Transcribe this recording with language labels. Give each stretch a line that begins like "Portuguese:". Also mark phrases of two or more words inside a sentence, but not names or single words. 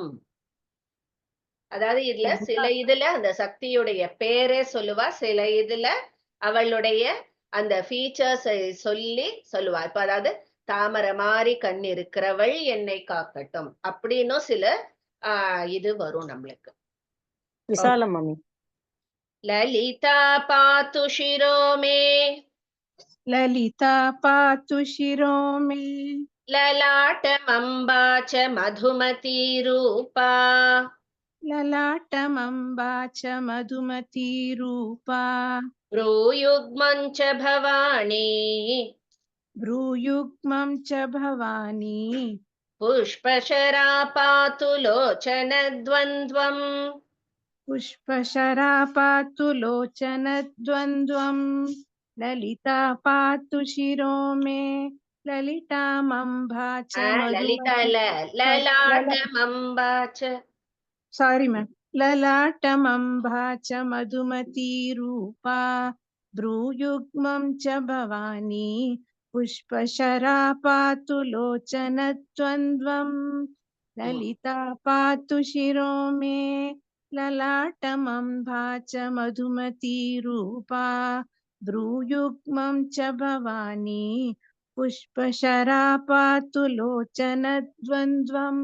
Tamil: அதாவது இதுல சில இதுல அந்த சக்தியுடைய பேரே சொல்லுவா, சில இதுல அவளுடைய அந்த ஃபீச்சர்ஸ் சொல்லி சொல்லுவா. இப்ப அதாவது தாமரை மாதிரி கண் இருக்கிறவள் என்னை காக்கட்டும் அப்படின்னும் சில இது வரும் நம்மளுக்கு. விசாலம் மம்மி.
Sanskrit: ललिता पातु शिरो मे ललिता पातु शिरो मे ललाटमम्बा च मधुमती रूपा ललाटमम्बा च मधुमती रूपा भ्रूयुग्मं च भवानी भ्रूयुग्मं च भवानी पुष्पशरा पातु लोचनद्वन्द्वम् पुष्पशरा पातु लोचनद्वन्द्वम् ललिता पातु शिरो मे ललितामम्बा च லலிதா मधुमती
Tamil: இல்ல,
Sanskrit: ललाटमम्बा च.
English: sorry ma'am
Sanskrit: ललाटमम्बा च मधुमती रूपा भ्रूयुग्मं च भवानी पुष्पशरा पातु लोचनद्वन्द्वं ललिता पातु शिरो मे ललाटमम्भा च मधुमती रूपा भ्रूयुग्मं च भवानी पुष्पशरा पातु लोचनद्वन्द्वम्.